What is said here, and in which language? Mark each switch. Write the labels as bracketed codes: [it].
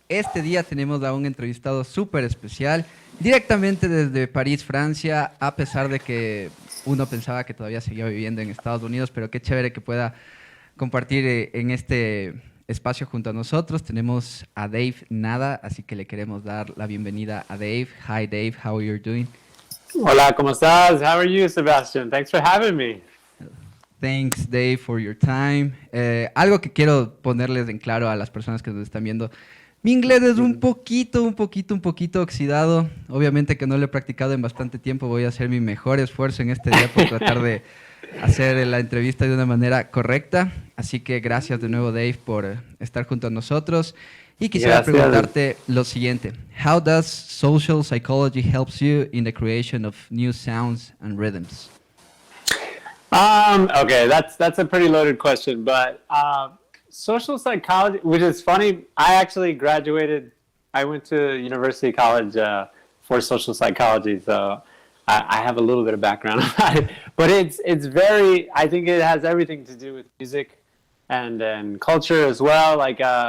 [es] Este día tenemos a un entrevistado súper especial, directamente desde París, Francia, a pesar de que uno pensaba que todavía seguía viviendo en Estados Unidos, pero qué chévere que pueda compartir en este espacio junto a nosotros. Tenemos a Dave Nada, así que le queremos dar la bienvenida a Dave. [en] Hi Dave, how are you doing? [es] Hola, ¿cómo estás? [en] How are you, Sebastian? Thanks for having me. Thanks, Dave, for your time. [es] Algo que quiero ponerles en claro a las personas que nos están viendo. Mi inglés es un poquito oxidado. Obviamente que no lo he practicado en bastante tiempo. Voy a hacer mi mejor esfuerzo en este día por tratar de hacer la entrevista de una manera correcta. Así que gracias de nuevo, Dave, por estar junto a nosotros. Y quisiera preguntarte lo siguiente. [en] How does social psychology helps you in the creation of new sounds and rhythms? Okay, that's a pretty loaded question, but social psychology, which is funny, I actually graduated, I went to university college for social psychology, so I have a little bit of background about it, but it's very, I think it has everything to do with music and culture as well, like,